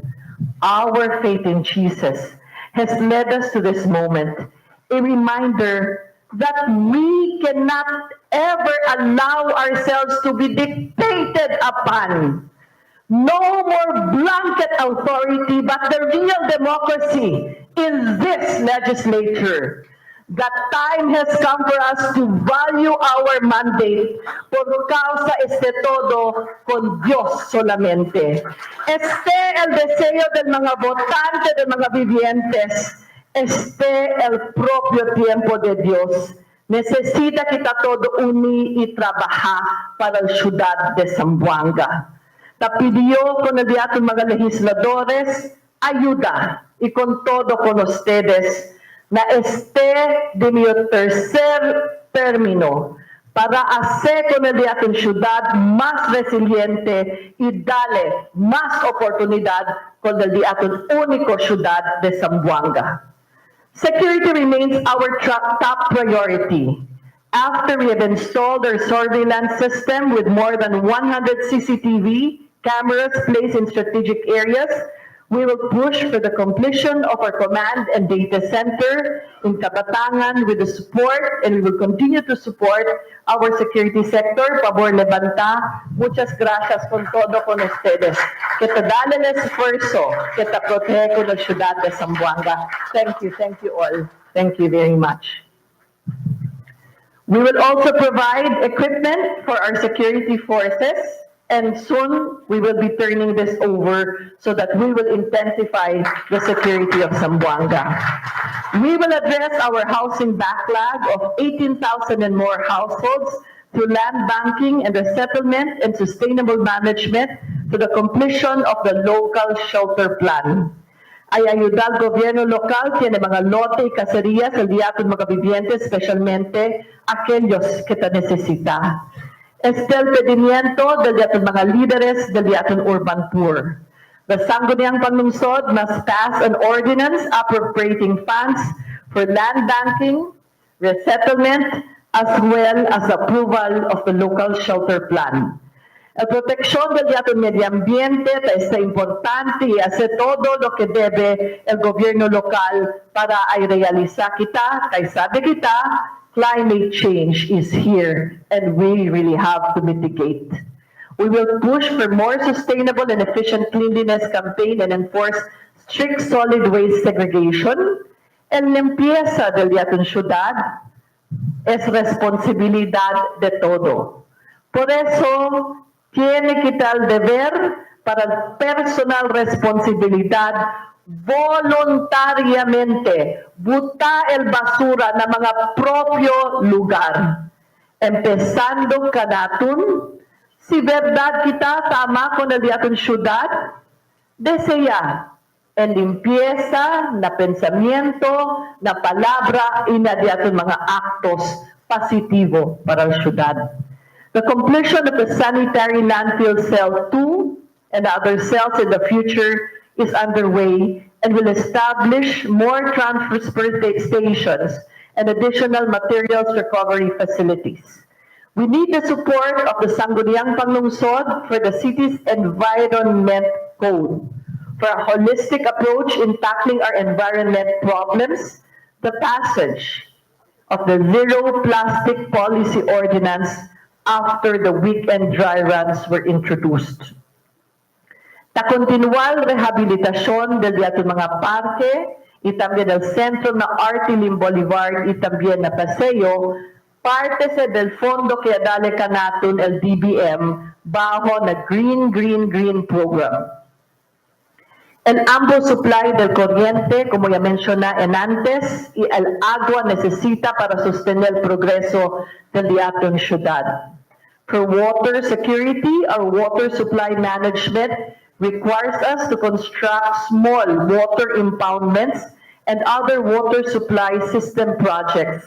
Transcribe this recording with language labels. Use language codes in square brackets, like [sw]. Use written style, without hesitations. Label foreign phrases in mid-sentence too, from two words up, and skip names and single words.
[en] Our faith in Jesus has led us to this moment, a reminder that we cannot ever allow ourselves to be dictated upon. No more blanket authority, but the real democracy in this legislature. That time has come for us to value our mandate [cbk] por causa este todo con Dios solamente. Este el deseo del mga votante, del mga vivientes. Este el propio tiempo de Dios. Necesita kita todo uni y trabajar para la ciudad de Zamboanga. Pidió con el diato mga legisladores ayuda y con todo con ustedes na este de mi tercer término para hacer con el diato ciudad más resiliente y darle más oportunidad con el diato único ciudad de Zamboanga. [en] Security remains our top priority. After we have installed our surveillance system with more than 100 CCTV cameras placed in strategic areas, we will push for the completion of our command and data center in Kabatangan with the support, and we will continue to support our security sector. [cbk] Pabor levanta. Muchas gracias con todo con ustedes. Que te dale el esfuerzo, que te protege con la ciudad de Zamboanga. [en] Thank you all. Thank you very much. We will also provide equipment for our security forces, and soon we will be turning this over so that we will intensify the security of Zamboanga. We will address our housing backlog of 18,000 and more households through land banking and resettlement and sustainable management to the completion of the local shelter plan. [cbk] Ay ayudar al gobierno local tiene mga lote y caserías el día con mga vivientes, especialmente aquellos que te necesita. Este el pedimiento del día con mga líderes del día con urban poor. [en] The Sangguniang Panglungsod must pass an ordinance appropriating funds for land banking, resettlement, as well as approval of the local shelter plan. [cbk] La protección del medio ambiente está importante y hace todo lo que debe el gobierno local para realizar kita, kay sabi kita, [en] climate change is here and we really have to mitigate. We will push for more sustainable and efficient cleanliness campaign and enforce strict solid waste segregation. [cbk] El limpieza del ciudad es responsabilidad de todo. Por eso, tiene que dar deber para personal responsabilidad voluntariamente buta el basura na mga propio lugar. Empezando kanatun, si verdad kita tama con el diaton syudad, desea en limpieza, na pensamiento, na palabra, y na diaton mga actos positivo para la ciudad. [en] The completion of the sanitary landfill cell 2 and other cells in the future is underway and will establish more transfer stations and additional materials recovery facilities. We need the support of the Sangguniang Panglungsod for the city's environment code, for a holistic approach in tackling our environment problems, the passage of the Zero Plastic Policy Ordinance after the weekend dry runs were introduced. [cbk] La continual rehabilitación del mga parque y también el centro na Artilim Bolivar y también na Paseo, parte se del fondo que dale kanatun el DBM bajo na Green program. El amplio supply del corriente, como ya mencioné antes, y el agua necesita para sostener el progreso del diaton ciudad. [en] For water security, our water supply management requires us to construct small water impoundments and other water supply system projects.